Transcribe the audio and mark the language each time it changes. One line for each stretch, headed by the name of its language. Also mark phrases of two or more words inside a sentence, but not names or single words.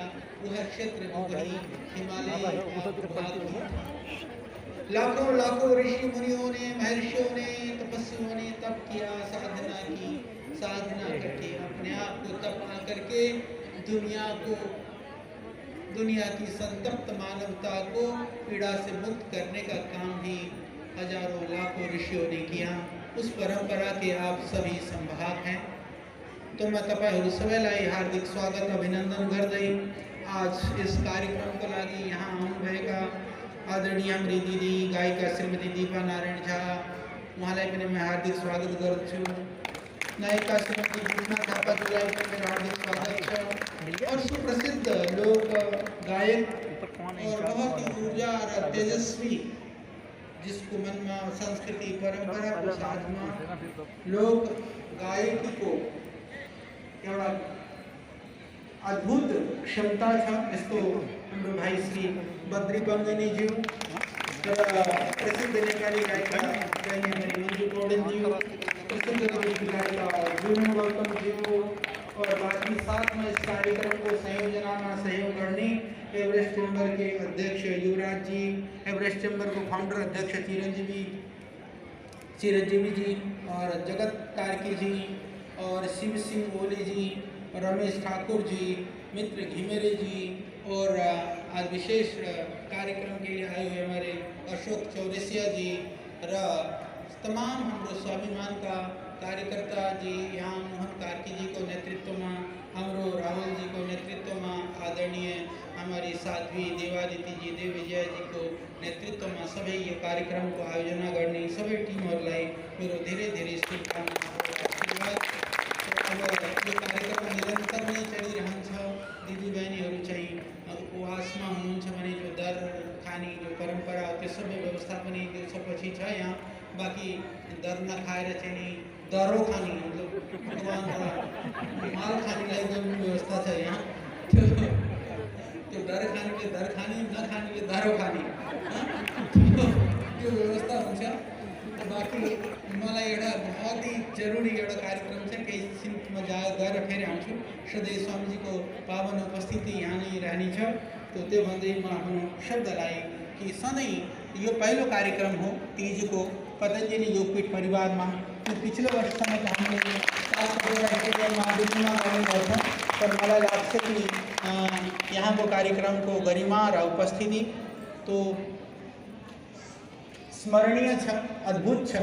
Hindi: वह क्षेत्र हिमालय लाखों लाखों ऋषि मुनियों ने, महर्षियों ने, तपस्वियों ने तप किया, साधना की, साधना करके अपने आप को तप आकर के दुनिया की संतप्त मानवता को पीड़ा से मुक्त करने का काम भी हजारों लाखों ऋषियों ने किया। उस परंपरा के आप सभी संभाग हैं।
Nepali: तो मैं तपाईहरु सबैलाई हार्दिक स्वागत अभिनंदन गर्दै आज
Hindi: इस कार्यक्रम
Nepali: को लागि यहाँ आउनुभएका आदरणीय हाम्री दिदी गायिका श्रीमती दीपा नारायण झा, उहाँलाई पनि मैं हार्दिक स्वागत गर्छु। नायिका श्रीमती कृष्णा थापाज्यूलाई पनि मेरो हार्दिक स्वागत छ।
Hindi: और सुप्रसिद्ध लोक गायक और बहुत ही ऊर्जा और तेजस्वी, जिसको मन में संस्कृति परंपरा को साथ में लोक गायकी को
Nepali: एउटा अद्भुत क्षमता छ। यस्तो हाम्रो भाइ श्री बद्री बङ्गनीज्यू, प्रसिद्ध नेपाली गायिका मन्जु पौडेलज्यू, प्रसिद्ध नेपाली गायिका जुनू गौतमज्यू
Hindi: और बाकी साथ में इस कार्यक्रम को संयोजना में सहयोग करने एवरेस्ट चैम्बर के अध्यक्ष युवराज जी, एवरेस्ट चैम्बर को फाउंडर अध्यक्ष चिरंजीवी जी और जगत कार्की जी और शिव सिंह ओली जी, रमेश ठाकुर जी, मित्र घिमेरे जी और आज विशेष कार्यक्रम के लिए आए हुए हमारे अशोक चौरसिया जी
Nepali: र तमाम हाम्रो स्वाभिमान का कार्यकर्ता जी, यहाँ मोहन कार्की जी को नेतृत्व में, हाम्रो राहुल जी को नेतृत्व में, आदरणीय हमारी साध्वी देवादिति जी, देव विजय जी को नेतृत्व में सबै यो कार्यक्रम को आयोजना गर्ने सबै टिमहरूलाई मेरो धेरै धेरै शुभकामना आशीर्वाद। अब यो कार्यक्रम निरन्तर नै चलिरहन्छ। दिदीबहिनीहरू चाहिँ उपवासमा हुनुहुन्छ भने जो दर खाने जो परंपरा त्यो सबै व्यवस्था पनि दिउँसोपछि छ यहाँ। बाकी दर नखाएर चाहिँ नि दरो खाने मतलब भगवान माल खानेलाई एकदम व्यवस्था छ यहाँ। त्यो दर खानेले दर खाने, नखानेले दरो खाने, त्यो व्यवस्था हुन्छ। बाकी मलाई एउटा
Hindi: बहुत ही जरूरी
Nepali: एउटा कार्यक्रम छ, केही सिममा गएर फेरि आउँछु। सधैँ स्वामीजीको पावन उपस्थिति यहाँ नै रहनेछ। तो त्यो भन्दै म आफ्नो शब्दलाई कि सधैँ यो पहिलो कार्यक्रम हो तीजको पतंजलि योगपीठ परिवार में।
Hindi: तो पिछले वर्ष में हमने स्टेडियम दिल्ली में
Nepali: गर्नुभएको छ, पर मलाई लाग्छ कि यहाँ को कार्यक्रम को गरिमा र उपस्थिति तो स्मरणीय छ, अद्भुत छ।